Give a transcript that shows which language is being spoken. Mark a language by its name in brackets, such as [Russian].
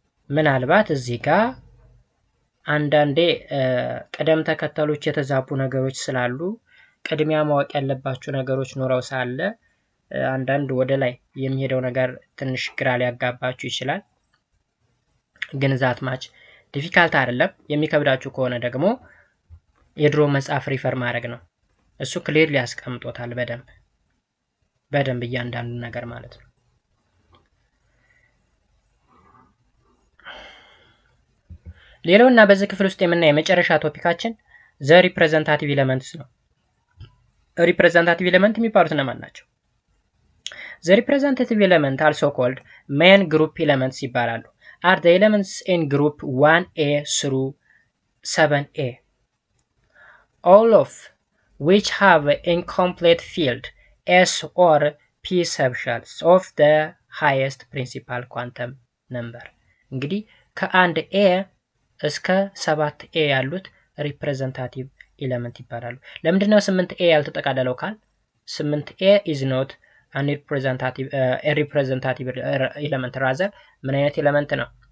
[Amharic] ምናልባት እዚህ ጋር አንዳንዴ ቀደም ተከተሎች የተዛቡ ነገሮች ስላሉ ቅድሚያ ማወቅ ያለባችሁ ነገሮች ኖረው ሳለ አንዳንድ ወደ ላይ የሚሄደው ነገር ትንሽ ግራ ሊያጋባችሁ ይችላል። ግን [English] ዛት ማች ዲፊካልት [Amharic] አይደለም። የሚከብዳችሁ ከሆነ ደግሞ የድሮ መጽሐፍ ሪፈር ማድረግ ነው። እሱ ክሊርሊ ያስቀምጦታል በደንብ እያንዳንዱ ነገር ማለት ነው። ሌላውና በዚህ ክፍል ውስጥ የምናየው የመጨረሻ ቶፒካችን ዘ ሪፕሬዘንታቲቭ ኤሌመንትስ ነው። ሪፕሬዘንታቲቭ ኤሌመንት የሚባሉት እነማን ናቸው? [English] ዘ ሪፕሬዘንታቲቭ ኤሌመንት አልሶ ኮልድ ሜን ግሩፕ ኤሌመንትስ [Amharic] ይባላሉ። [English] are the elements in group 1a through 7a, all of which have incomplete field s or p subshells of the highest principal quantum number. [Amharic] እንግዲህ ከአንድ a እስከ 7a ያሉት ሪፕሬዘንታቲቭ ኤሌመንት ይባላሉ። ለምንድነው 8a ያልተጠቃለለው ካል [English] 8a is not a representative element rather [Amharic] ምን አይነት ኤሌመንት ነው?